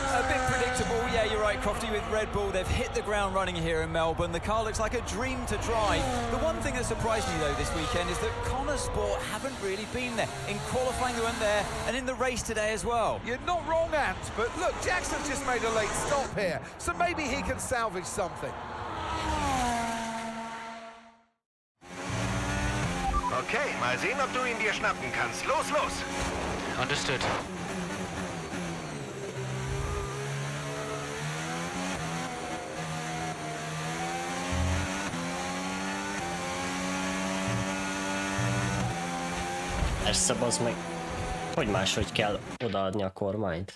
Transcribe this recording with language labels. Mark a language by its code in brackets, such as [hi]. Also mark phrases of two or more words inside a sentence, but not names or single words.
[en] A bit predictable, yeah, you're right, Crofty, with Red Bull. They've hit the ground running here in Melbourne. The car looks like a dream to drive. The one thing that surprised me, though, this weekend is that Connor Sport haven't really been there. In qualifying, they weren't there, and in the race today as well. You're not wrong, Ant, but look, Jackson's just made a late stop here, so maybe he can salvage something. [de] Okay, mal sehen, ob du ihn dir schnappen kannst. Los, los! [en] Understood. [hu] Persze, bazd meg. Hogy máshogy kell odaadni a kormányt?